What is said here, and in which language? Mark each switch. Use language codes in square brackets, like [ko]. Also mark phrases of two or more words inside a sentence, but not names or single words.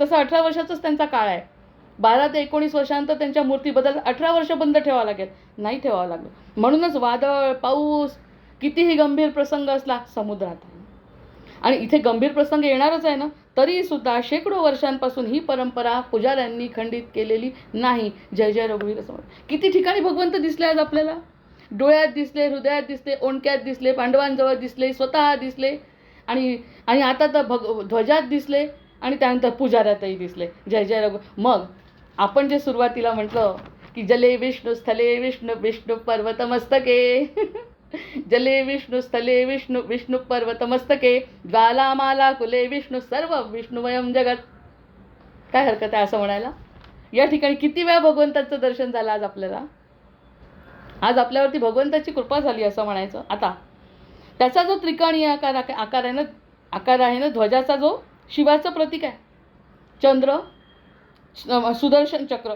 [mr] तसं 18 वर्षाचाच त्यांचा काळ आहे. 12 ते 19 वर्षांत त्यांच्या मूर्ती बदल 18 वर्ष बंद ठेवावं लागेल. नाही ठेवावं लागलं. म्हणूनच वादळ, पाऊस, कितीही गंभीर प्रसंग असला समुद्रात आहे. आणि इथे गंभीर प्रसंग येणारच आहे ना, तरी सुद्धा शेकडो वर्षांपासून ही परंपरा पुजाऱ्यांनी खंडित केलेली नाही. जय जय रघुवीर समर्थ. किती ठिकाणी भगवंत दिसले आज आपल्याला. डोळ्यात दिसले, हृदयात दिसले, ओंडक्यात दिसले, पांडवांजवळ दिसले, स्वतः दिसले, आणि आता तर ध्वजात दिसले, आणि त्यानंतर पुजाऱ्यातही दिसले. जय जय रघु. मग आपण जे सुरुवातीला म्हटलं की [sa] जले विष्णू स्थले विष्णू विष्णू पर्वत मस्तके जले विष्णू स्थले विष्णू विष्णू पर्वत मस्तके ज्वालामाला कुले विष्णू सर्व विष्णुमयम जगत. [mr] काय हरकत आहे असं म्हणायला. या ठिकाणी किती वेळा भगवंताचं दर्शन झालं आज आपल्याला. आज आपल्यावरती भगवंताची कृपा झाली असं म्हणायचं. आता त्याचा जो त्रिकोणी आकार आहे ना ध्वजाचा, जो शिवाचं प्रतीक आहे, चंद्र, सुदर्शन चक्र.